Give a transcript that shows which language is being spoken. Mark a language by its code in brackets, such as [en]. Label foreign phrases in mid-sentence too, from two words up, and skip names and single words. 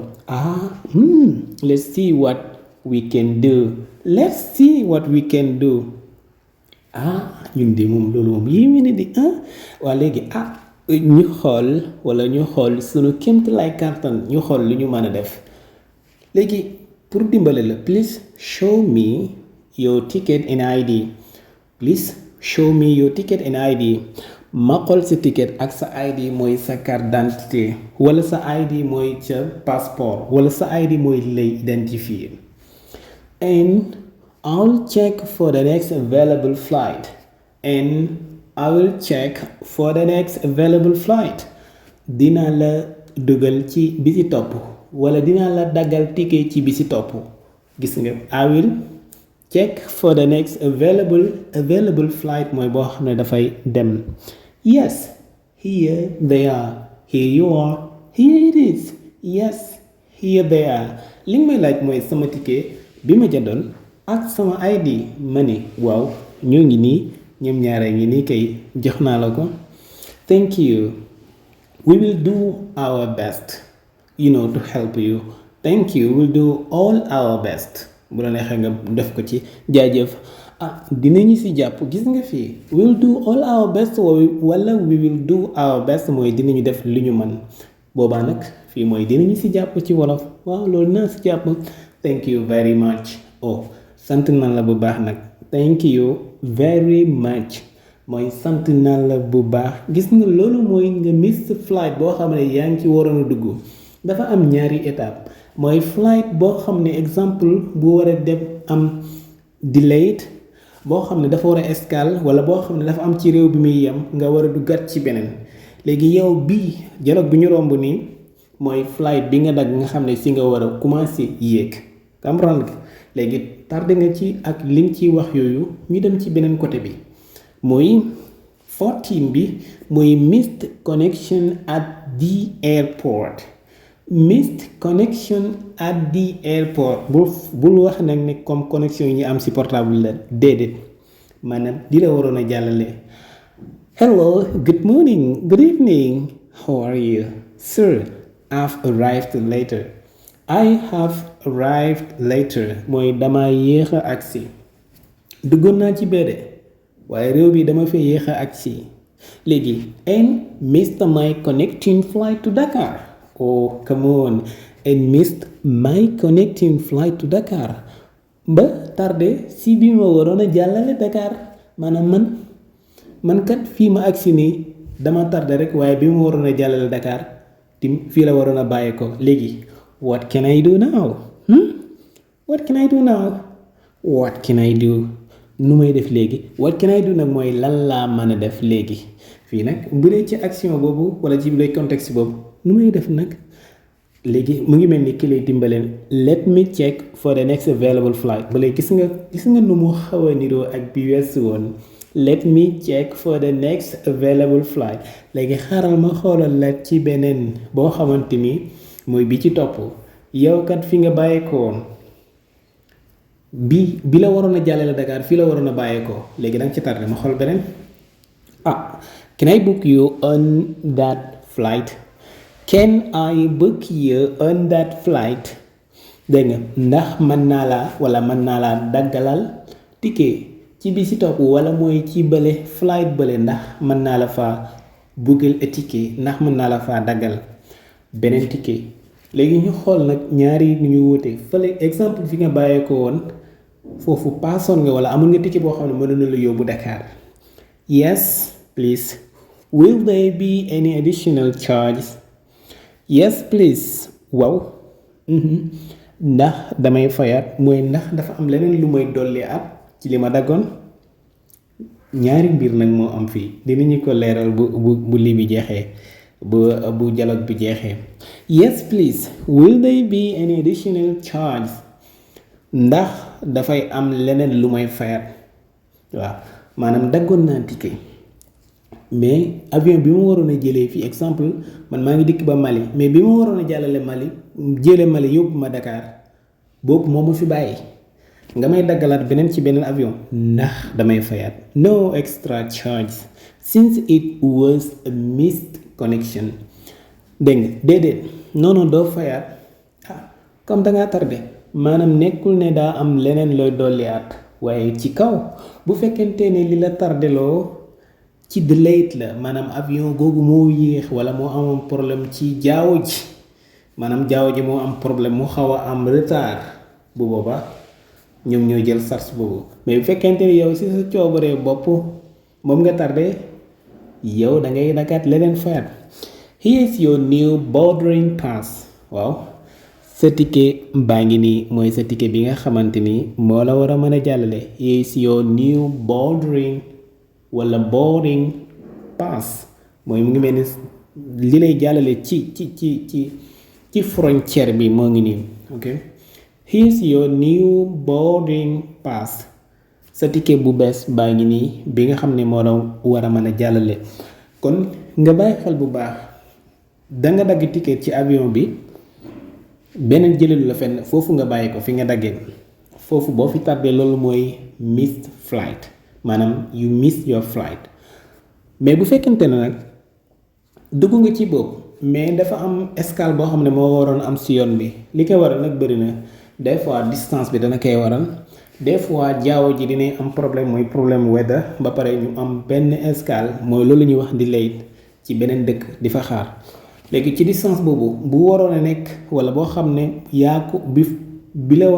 [en] let's see what we can do. [wo] ñun de moom loolu moom yéeme na di waa léegi ñu xool sunu kéemtalaay kàttan ñu xool lu ñu mën a def léegi pour dimbale la. [en] please show me your ticket and ID. [wo] ma xool sa ticket ak sa ID mooy sa [fr] carte d'identité [wo] wala sa ID mooy ca passeport wala sa ID mooy lay identifier. [en] and I'll check for the next available flight. [wo] dinaa la dugal ci bi ci topp wala dinaa la daggal ticket ci bi ci topp. gis nga [en] I will check for the next available flight [wo] mooy boo xam ne dafay dem. [en] yes, here they are. here you are. here it is. yes, here they are. [wo] li nga may laaj mooy sama ticket bi ma jëndoon ak sama ID ma ne waaw ñoo ngi nii ñoom ñaare ngi nii kay jox naa la ko. [en] thank you, we will do our best to help you. thank you, we'll do all our best. [wo] bu la neexee nga def ko ci jaajëf. dinañu ci jàpp. gis nga fii [en] we'll do all our best [wo] wala [en] we will do our best [wo] mooy dinañu def li ñu mën. boobaa nag fii mooy dinañu ci jàpp ci wolof. waaw loolu naa ci jàpp. [en] thank you very much. [wo] sant naa la bu baax nag. [en] thank you very much [wo] mooy sant naa la bu baax. gis nga loolu mooy nga [en] miss flight [wo] boo xam ne yaa ngi ci waroon a dugg. dafa am ñaari étape mooy flight boo xam ne exemple bu war a dem am delayed boo xam ne dafa war a escale wala boo xam ne dafa am ci réew bi muy yem nga war a duggaat ci beneen. léegi yow bii dialogue bi ñu romb nii mooy flight bi nga dagg nga xam ne si nga war a commencer yéeg. comprendre nga léegi tardé nga ci ak li nga ciy wax yooyu ñu dem ci beneen côté bi mooy 14 bi mooy [en] missed connection at the airport. Missed connection at the airport [wo] bul wax nag ne [fr] comme connexion [wo] yi ñu am ci portable la déedéet maanaam di la waroon a jàllale. [en] Hello, good morning, good evening, how are you? Sir, I've arrived later. I have arrived later [wo] mooy dama yéex a agsi duggoon naa ci béede waaye réew bi dama fa yéex a agsi léegi [en] and missed my connecting flight to Dakar. Oh, come on. And missed my connecting flight to Dakar. [wo] Ba tardé si bi ma waroon a jàllale Dakar maanaam man kat fii ma agsi nii dama tardé rek waaye bi ma waroon a jàllale Dakar tim fii la waroon a bàyyi ko léegi [en] what can I do now? What can I do now? What can I do? [wo] Nu may def léegi [en] what can I do [wo] nag mooy lan laa mën a def léegi fii nag bu dee ci action boobu wala ci bu dee contexte boobu nu may def nag léegi mu ngi mel ni ki lay dimbaleen [en] let me check for the next available flight [wo] ba léegi gis nga nu mu xaw a niroo ak bi weesu woon [en] let me check for the next available flight [wo] léegi xaaral ma xoolal la ci beneen boo xamante ni mooy bi ci topp yow kat fi nga bàyyeekoo bi la waroon a jàllale Dakar fii la waroon a bàyyeekoo léegi danga ci tardé ma xool beneen [en] can I book you on that flight? Can I book you on that flight? [wo] Dégg nga ndax mën naa la wala mën naa la daggalal ticket ci bi si topp wala mooy ci bële flight bële ndax mën naa la faa bookel ticket ndax mën naa la faa daggal beneen ticket léegi ñu xool nag ñaari nu ñu wute fële exemple fi nga bàyyee ko woon foofu paasoon nga wala amul nga ticket boo xam ne mën na la yóbbu Dakar. [en] Yes please. Will there be any additional charges? Yes please. [wo] Waaw. Ndax damay fayaat mooy ndax dafa am leneen lu may dolli at ci li ma daggoon ñaari mbir nag moo am fii dinañu ko leeral bu lii bi jeexee bu dialogue bi jeexee. [en] Yes please. Will there be any additional charges? [wo] Ndax dafay am leneen lu may fayaat waaw maanaam daggoon naa ticket mais avion bi ma waroon a jëlee fii exemple man maa ngi dikk ba Mali mais bi ma waroon a jàllale Mali jële Mali yóbbu ma Dakar boobu moo ma fi bàyyi nga may daggalaat beneen ci beneen avion ndax damay fayaat [en] no extra charge since it was a missed connection. [wo] Dégg nga déedéet non doo fayaat comme dangaa tardé maanaam nekkul ne daa am leneen looy dolliwaat waaye ci kaw bu fekkente ne li la tardeloo ci delayed la maanaam avion googu moo yéex wala moo amoon problème ci jaww ji maanaam jaww ji moo am problème mu xaw a am retard bu boobaa ñoom ñoo jël charge boobu mais bu fekkente ne yow si sa coobaree bopp moom nga tardé yow da ngay dagaat leneen fayaat. [en] Here is your new boarding pass. [wo] Waaw sa ticket baa ngi nii mooy sa ticket bi nga xamante ni moo la war a mën a jàllale. [en] Here is your new boarding pass [wo] mooy mu ngi mel ni li lay jàllale ci frontière bi moo ngi nii ok. [en] Here is your new boarding pass [wo] sa ticket bu bees baa ngi nii bi nga xam ne moo la war a mën a jàllale kon nga bàyyi xel bu baax danga dagg ticket ci avion bi beneen jëlelu la fenn foofu nga bàyyi ko fi nga daggee foofu boo fi tardé loolu mooy [en] missed flight [wo] maanaam [en] you missed your flight [wo] mais bu fekkente ne nag dugg nga ci boobu mais dafa am escale boo xam ne moo waroon am si yoon bi li koy waral nag bëri na [fr] des fois [wo] distance bi dana koy waral [fr] des fois [wo] jaww ji dinañ am problème mooy problème weather ba pare ñu am benn escale mooy loolu ñuy wax delay ci beneen dëkk di fa xaar léegi ci distance boobu bu waroon a nekk wala boo xam ne yaa ko bi la war